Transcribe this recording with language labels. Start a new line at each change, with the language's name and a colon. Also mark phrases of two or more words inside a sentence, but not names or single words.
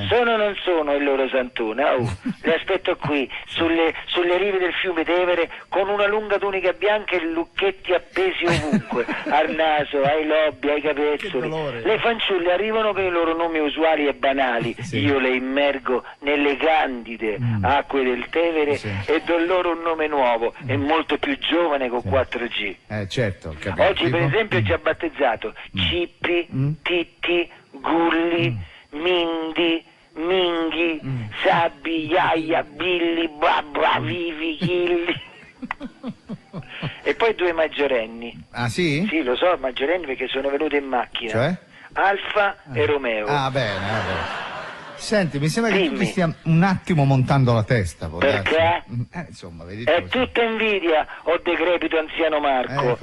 Italian: Sono o non sono il loro santone? Le aspetto qui, sulle rive del fiume Tevere, con una lunga tunica bianca e lucchetti appesi ovunque, al naso, ai lobby, ai capezzoli. Le fanciulle arrivano con i loro nomi usuali e banali. Sì. Io le immergo nelle candide acque del Tevere e do loro un nome nuovo e molto più giovane con 4G. Certo, capito. Oggi per esempio ci ha battezzato Cippi, Titti, Gulli, Mindi, Minghi, Sabbi, Iaia, Billi, Babba, Vivi, Chilli. E poi 2 maggiorenni. Ah sì? Sì, lo so, maggiorenni perché sono venuti in macchina. Cioè? Alfa e Romeo. Ah, bene, vabbè. Senti, mi sembra che tu ti stia un attimo montando la testa. Perché? Insomma, vedi È tutta invidia, o decrepito anziano Marco.